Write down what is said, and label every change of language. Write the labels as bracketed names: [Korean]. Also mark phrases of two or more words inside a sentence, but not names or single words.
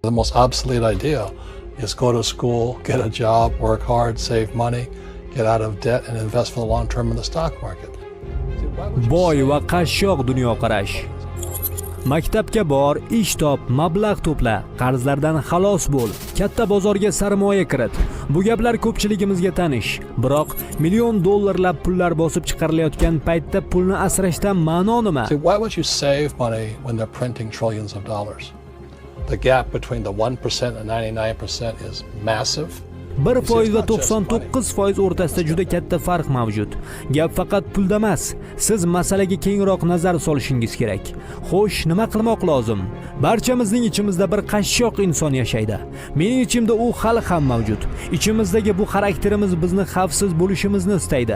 [English] the most obsolete idea is go to school, get a job, work hard, save money, get out of debt and invest for the long term in the stock market. [Uzbek] Boy va qashshoq dunyoqarash. Maktabga bor, ish top, mablag' to'pla, qarzlardan xalos bo'l, katta bozorga sarmoya kirit. Bu gaplar ko'pchiligimizga tanish. Biroq million dollarlab pullar bosib chiqarilayotgan paytda pulni asrashdan ma'no nima? [English] See, why would you save money when they're printing trillions of dollars? The gap between the 1% and 99% is massive. [Uzbek] 1% va 99% o'rtasida juda katta farq mavjud. Gap faqat pulda emas. Siz masalaga kengroq nazar solishingiz kerak. Xo'sh, nima qilmoq lozim? Barchamizning ichimizda bir qashshoq inson yashaydi. Mening ichimda u hali ham mavjud. Ichimizdagi bu xarakterimiz bizni xavfsiz bo'lishimizni istaydi.